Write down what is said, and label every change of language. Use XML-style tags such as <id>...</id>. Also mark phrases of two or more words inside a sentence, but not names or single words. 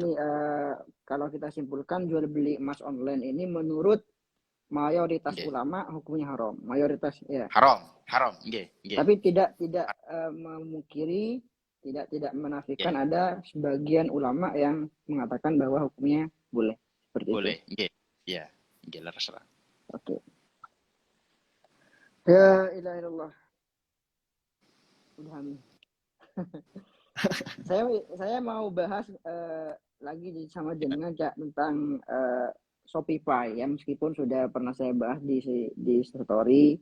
<id>ini, kalau kita simpulkan jual beli emas online ini menurut mayoritas Nggih. ulama hukumnya haram, mayoritas ya. Haram, haram.</id> <jv>Nggih, nggih.</jv> <id>Tapi tidak memungkiri, tidak menafikan Nggih. ada sebagian ulama yang mengatakan bahwa hukumnya boleh seperti itu. Boleh,</id> <jv>nggih. Iya, nggih leres lah.</jv> <ar>Oke. يا إله إلا الله.</ar> <id>Udah amin. saya mau bahas lagi sama jenengan Cak, tentang Shopify ya, meskipun sudah pernah saya bahas di story.</id>